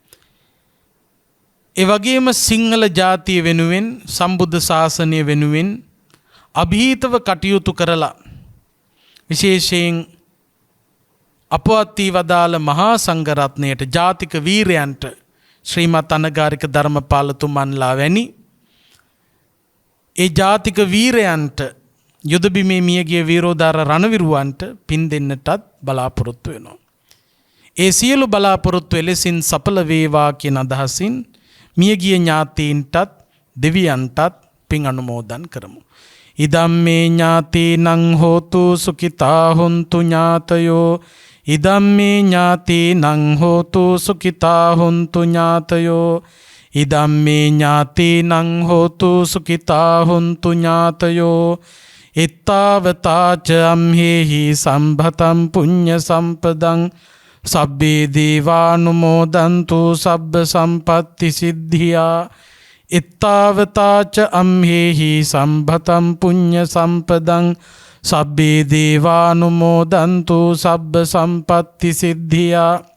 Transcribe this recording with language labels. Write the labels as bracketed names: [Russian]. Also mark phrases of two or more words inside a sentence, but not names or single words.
[Sinhala] ඒ වගේම සිංහල ජාතිය වෙනුවෙන් සම්බුද්ධ ශාසනය වෙනුවෙන් අභීතව කටයුතු කරලා විශේෂයෙන් අපවත් වී වදාළ මහා සංඝරත්නයට ජාතික වීරයන්ට ශ්‍රීමත් අනගාരിക ධර්මපාලතුමන්ලා වැනි ඒ ජාතික වීරයන්ට යුද බිමේ මියගිය වීරෝදාර රණවිරුවන්ට පින් දෙන්නටත් බලාපොරොත්තු වෙනවා. ඒ සියලු බලාපොරොත්තු එලෙසින් සඵල වේවා කියන අදහසින් මියගිය ඥාතීන්ටත් දෙවියන්ටත් පින් අනුමෝදන් කරමු. [Pali] ඉදම්මේ ඥාතීනං හෝතු සුඛිතා හොන්තු ඥාතයෝ ඉදම්මේ ඥාතීනං හෝතු සුඛිතා හොන්තු ඥාතයෝ ඉදම්මේ ඥාතීනං හෝතු සුඛිතා හොන්තු ඥාතයෝ ඉත්තාවතාච අම්හෙහි සම්භතං පුඤ්ඤ සම්පදං සබ්බේ දේවානුමෝදන්තු සබ්බ සම්පත්ති සිද්ධියා ඉත්තාවතාච අම්හෙහි සම්භතං පුඤ්ඤ සම්පදං සබ්බේ දේවානුමෝදන්තු සබ්බ සම්පත්ති සිද්ධියා